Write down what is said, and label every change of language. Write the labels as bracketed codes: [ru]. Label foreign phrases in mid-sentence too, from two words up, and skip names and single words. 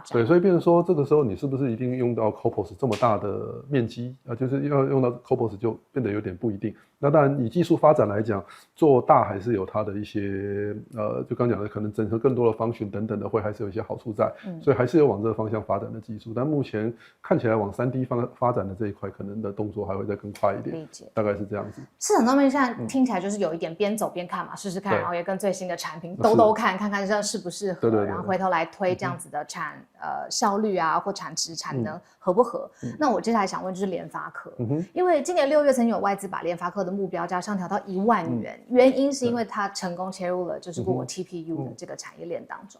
[zh] 对，所以變成說這個時候你是不是一定用到 Copos 這麼大的面積啊？就是要用到 Copos 就變得有點不一定。那當然以技術發展來講，做大還是有它的一些就剛講的可能整合更多的function等等的，會還是有一些好處在，所以還是有往這個方向發展的技術。但目前看起來往 3D 發展的這一塊，可能的動作還會再更快一點。理解，大概是這樣子。市場上面現在聽起來就是有一點邊走邊看嘛，試試看，然後也跟最新的產品都看看看这適不適合，對，然後回頭來推這樣子的效率啊或產值產能合不合？那我接下來想問就是聯發科，因為今年6月曾經有外資把聯發科的目標價上調到1萬元，原因是因為它成功切入了就是Google TPU 的這個產業鏈當中。